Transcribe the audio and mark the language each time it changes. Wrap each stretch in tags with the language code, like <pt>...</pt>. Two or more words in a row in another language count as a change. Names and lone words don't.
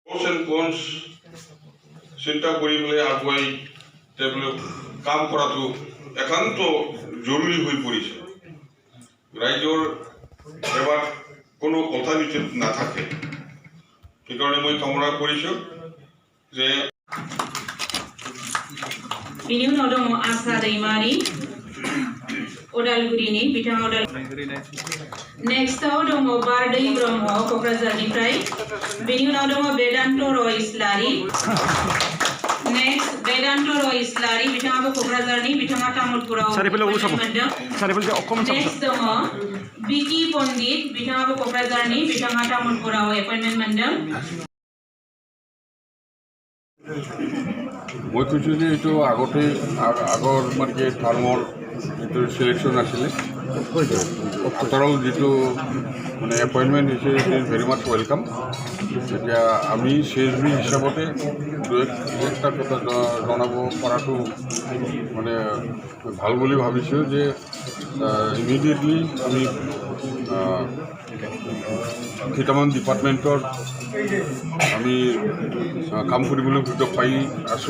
<as>কনছ চিন্তা কৰি পেলাই আগুৱাই তেওঁলোক কাম কৰাটো একান্ত জৰুৰী হৈ পৰিছে। ৰাইজৰ এবাৰ কোনো অল্টাৰনেটিভ নাথাকে। সেইকাৰণে মই কামনা কৰিছোঁ যে</as> <brx>बिनि उनाव दङ आसा दैमारि उदालगुरिनि बिथाङा नेक्स्टआव दङ बारदै ब्रह्म क'क्राझारनिफ्राय बिनि उनाव दङ बेदान्त रय इस्लारि नेक्स्ट बेदान्त रय इस्लारि बिथाङाबो क'क्राझारनि बिथाङा तामुलपुराव नेक्स्ट दङ बिकि पण्डित बिथाङाबो क'क्राझारनि बिथाङा तामुलपुराव एपइन्टमेन्ट मोनदों।</brx> <as>মই কৈছোঁ যে এইটো আগতে আগৰ মানে টাৰ্মৰ যিটো চিলেকশ্যন আছিলে আফটাৰঅল যিটো মানে এপইণ্টমেণ্ট হৈছে</as> <en>it is very much welcome.</en> <as>এতিয়া আমি CSB হিচাপতে একটা কথা জনাব পৰাটো মানে ভাল বুলি ভাবিছোঁ যে ইমিডিয়েটলি আমি কেইটামান ডিপাৰ্টমেণ্টৰ আমি কাম কৰিবলৈ সুযোগ পাই আছোঁ।</as>